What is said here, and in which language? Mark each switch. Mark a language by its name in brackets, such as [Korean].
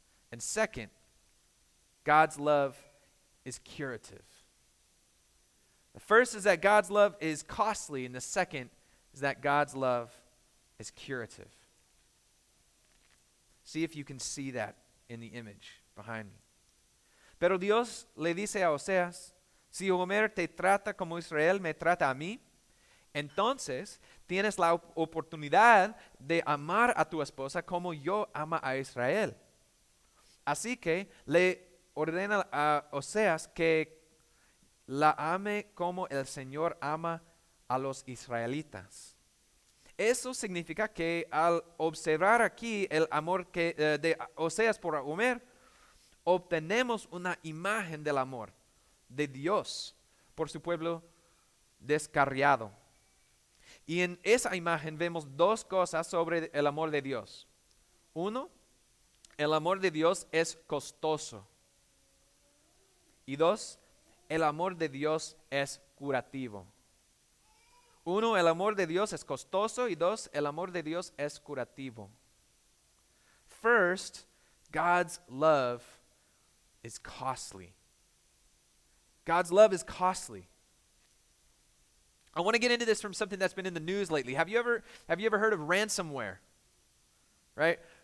[English] And second, God's love is curative. The First is that God's love is costly, and the second is that God's love is curative. See if you can see that in the image behind me. [Spanish] Pero Dios le dice a Oseas, si Homer te trata como Israel me trata a mí, entonces tienes la oportunidad de amar a tu esposa como yo amo a Israel. Así que le ordena a Oseas que la ame como el Señor ama a los israelitas. Eso significa que al observar aquí el amor de Oseas por Homer, obtenemos una imagen del amor de Dios por su pueblo descarriado. Y en esa imagen vemos dos cosas sobre el amor de Dios. Uno, el amor de Dios es costoso. Y dos, el amor de Dios es curativo. Uno, el amor de Dios es costoso, y dos, el amor de Dios es curativo. [English] First, God's love is costly. God's love is costly. I want to get into this from something that's been in the news lately. Have you ever heard of ransomware? Right?